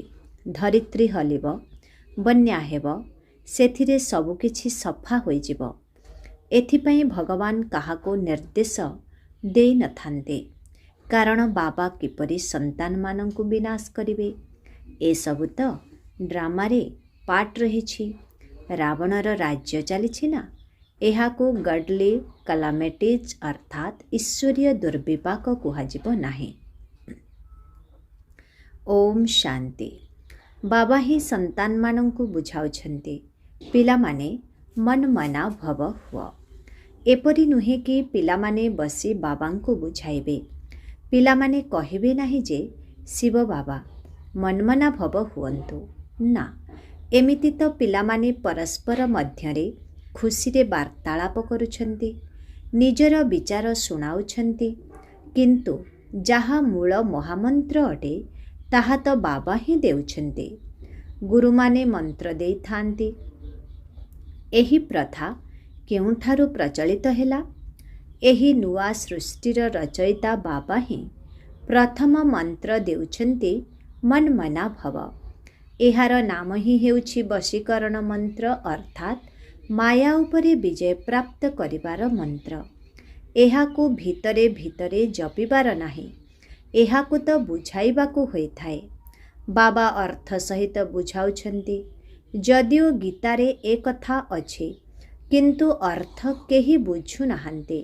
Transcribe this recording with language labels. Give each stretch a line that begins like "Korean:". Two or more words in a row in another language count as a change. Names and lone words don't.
Odia: ଧରିତ୍ରୀ ହଲିବ, ବନ୍ୟା ହେବ, ସେଥିରେ ସବୁକିଛି ସଫା ହୋଇଯିବ। ଏଥିପାଇଁ ଭଗବାନ କାହାକୁ ନିର୍ଦ୍ଦେଶ ଦେଇ ନଥାନ୍ତି, କାରଣ ବାବା କିପରି ସନ୍ତାନ ମାନଙ୍କୁ ବିନାଶ କରିବେ। ଏ ସବୁ ତ ଡ୍ରାମାରେ ପାର୍ଟ ରହିଛି। ରାବଣର ରାଜ୍ୟ ଚାଲିଛି ନା, एहाको
English: godly calamities
Odia: ଅର୍ଥାତ ଈଶ୍ୱରୀୟ ଦୁର୍ବିପାକ କୁହାଯିବ ନାହିଁ।
Sanskrit: ओम शांति।
Odia: ବାବା ହିଁ ସନ୍ତାନ ମାନଙ୍କୁ ବୁଝାଉଛନ୍ତି, ପିଲା ମାନେ
Sanskrit: मन मना भव
Odia: हुआ। ଏପରି ନୁହେଁ କି ପିଲାମାନେ ବସି ବାବାଙ୍କୁ ବୁଝାଇବେ। ପିଲାମାନେ କହିବେ ନାହିଁ ଯେ ଶିବ ବାବା
Sanskrit: मनमना भव
Odia: ହୁଅନ୍ତୁ ନା। ଏମିତି ତ ପିଲାମାନେ ପରସ୍ପର ମଧ୍ୟରେ ଖୁସିରେ ବାର୍ତ୍ତାଳାପ କରୁଛନ୍ତି, ନିଜର ବିଚାର ଶୁଣାଉଛନ୍ତି, କିନ୍ତୁ ଯାହା ମୂଳ ମହାମନ୍ତ୍ର ଅଟେ ତାହା ତ ବାବା ହିଁ ଦେଉଛନ୍ତି। ଗୁରୁମାନେ ମନ୍ତ୍ର ଦେଇ ଥାନ୍ତି। ଏହି ପ୍ରଥା କେଉଁଠାରୁ ପ୍ରଚଳିତ ହେଲା? ଏହି ନୂଆ ସୃଷ୍ଟିର ରଚୟିତା ବାବା ହିଁ ପ୍ରଥମ ମନ୍ତ୍ର ଦେଉଛନ୍ତି
Sanskrit: मन मना भव।
Odia: ଏହାର ନାମ ହିଁ ହେଉଛି ବଶୀକରଣ ମନ୍ତ୍ର ଅର୍ଥାତ ମାୟା ଉପରେ ବିଜୟ ପ୍ରାପ୍ତ କରିବାର ମନ୍ତ୍ର। ଏହାକୁ ଭିତରେ ଭିତରେ ଜପିବାର ନାହିଁ, ଏହାକୁ ତ ବୁଝାଇବାକୁ ହୋଇଥାଏ। ବାବା ଅର୍ଥ ସହିତ ବୁଝାଉଛନ୍ତି। ଯଦିଓ ଗୀତାରେ ଏ କଥା ଅଛି, କିନ୍ତୁ ଅର୍ଥ କେହି ବୁଝୁ ନାହାନ୍ତି।